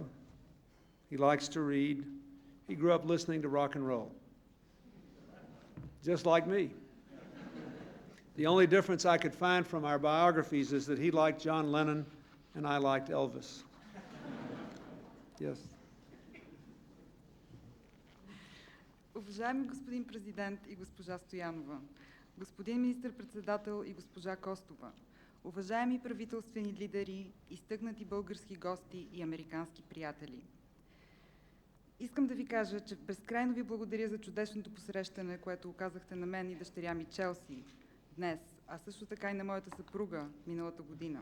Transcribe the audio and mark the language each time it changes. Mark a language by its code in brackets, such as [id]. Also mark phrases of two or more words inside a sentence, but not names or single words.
[en] He likes to read. He grew up listening to rock and roll, just like me. The only difference I could find from our biographies is that he liked John Lennon and I liked Elvis. Yes. [bg] Уважаеми господин президент и госпожа Стоянова, господин министър-председател и госпожа Костова, уважаеми правителствени лидери, изтъкнати български гости и американски приятели. Искам да ви кажа, че безкрайно ви благодаря за чудесното посрещане, което оказахте на мен и дъщеря ми Челси днес, а също така и на моята съпруга миналата година.